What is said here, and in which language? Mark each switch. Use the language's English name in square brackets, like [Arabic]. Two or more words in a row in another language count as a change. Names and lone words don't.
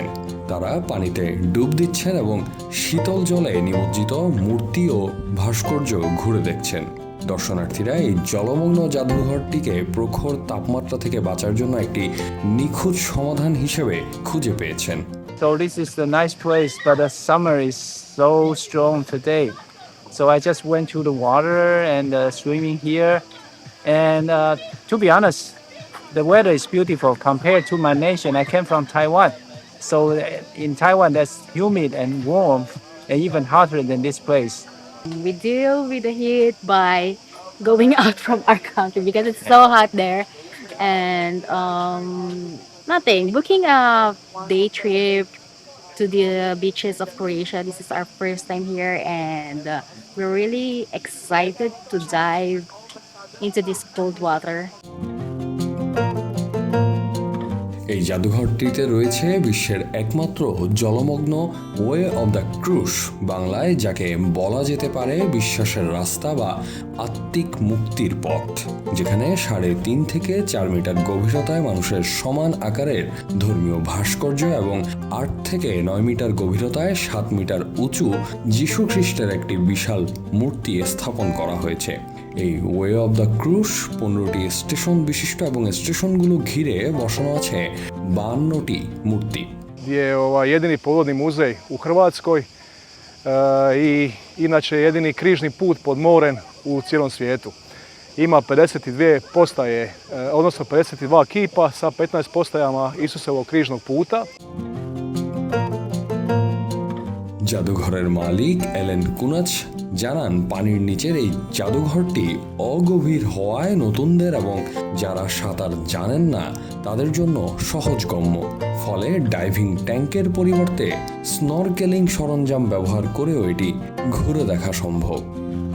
[Bangla] তারা পানিতে ডুব দিচ্ছেন এবং শীতল জলে নিমজ্জিত মূর্তি ও ভাস্কর্য ঘুরে দেখছেন। দর্শনার্থীরা এই জলমগ্ন জাদুঘরটিকে প্রখর তাপমাত্রা থেকে বাঁচার জন্য একটি নিখুঁত সমাধান হিসেবে খুঁজে পেয়েছেন। [English] So this is a nice place, but the summer is so strong today. So I just went to the water and swimming here. And to be honest, the weather is beautiful compared to my nation. I came from Taiwan. So in Taiwan, that's humid and warm and even hotter than this place. We deal with the heat by going out from our country because it's so hot there. And nothing. Booking a day trip to the beaches of Croatia. This is our first time here, and we're really excited to dive into this cold water. [Bangla] এই জাদুঘরটিতে রয়েছে বিশ্বের একমাত্র জলমগ্ন [English] Way of the Cross, [Bangla] বাংলায় যাকে বলা যেতে পারে বিশ্বাসের রাস্তা বা আত্মিক মুক্তির পথ, যেখানে 3.5 থেকে 4 মিটার গভীরতায় মানুষের সমান আকারের ধর্মীয় ভাস্কর্য এবং 8 থেকে 9 মিটার গভীরতায় 7 মিটার উঁচু যীশু খ্রিস্টের একটি বিশাল মূর্তি স্থাপন করা হয়েছে। এই [English] Way of the Cross [Bangla] 15টি স্টেশন বিশিষ্ট এবং স্টেশনগুলো ঘিরে বসানো আছে 52টি মূর্তি। [Croatian] Je jedini povodni muzej u Hrvatskoj i inače jedini križni put pod morem u cijelom svijetu. Ima 52 postaje, odnosno 52 kipa sa 15 postajama Isusovog križnog puta. [Bangla] জাদুঘরের মালিক এলেন কুনাচ জানান, পানির নিচের এই জাদুঘরটি অগভীর হওয়ায় নতুনদের এবং যারা সাঁতার জানেন না তাদের জন্য সহজগম্য। ফলে ডাইভিং ট্যাঙ্কের পরিবর্তে স্নরকেলিং সরঞ্জাম ব্যবহার করেও এটি ঘুরে দেখা সম্ভব।